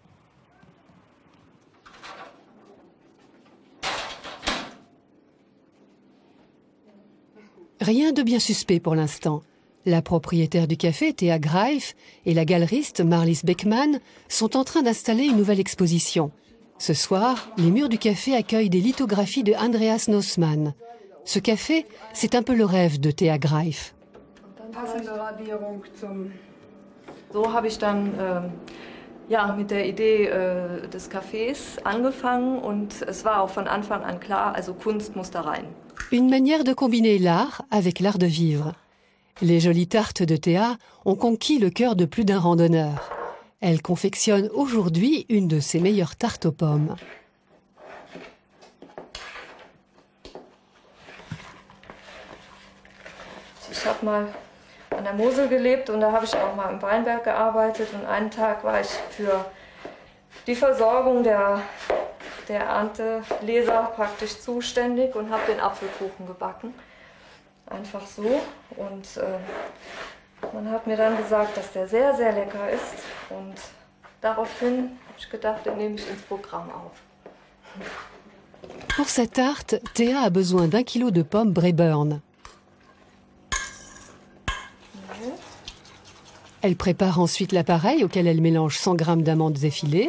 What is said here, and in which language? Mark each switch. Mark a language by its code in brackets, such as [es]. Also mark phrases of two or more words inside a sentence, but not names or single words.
[fr] Rien de bien suspect pour l'instant. La propriétaire du café, Thea Greif, et la galeriste Marlies Beckmann sont en train d'installer une nouvelle exposition. Ce soir, les murs du café accueillent des lithographies de Andreas Nossmann. Ce café, c'est un peu le rêve de Thea Greif. [de] So habe ich dann mit der Idee des Cafés angefangen und es war auch von Anfang an klar, also Kunst muss da rein. [fr] Une manière de combiner l'art avec l'art de vivre. Les jolies tartes de Thea ont conquis le cœur de plus d'un randonneur. Elle confectionne aujourd'hui une de ses meilleures tartes aux pommes. [de] Ich habe mal an der Mosel gelebt und da habe ich auch mal im Weinberg gearbeitet und einen Tag war ich für die Versorgung der Ernteleser praktisch zuständig und habe den Apfelkuchen gebacken. Einfach so und man hat mir dann gesagt, dass der sehr, sehr lecker ist und daraufhin habe ich gedacht, den nehme ich ins Programm auf. [fr] Pour cette tarte, Thea a besoin d'1 kilo de pommes Braeburn. Elle prépare ensuite l'appareil auquel elle mélange 100 g d'amandes effilées.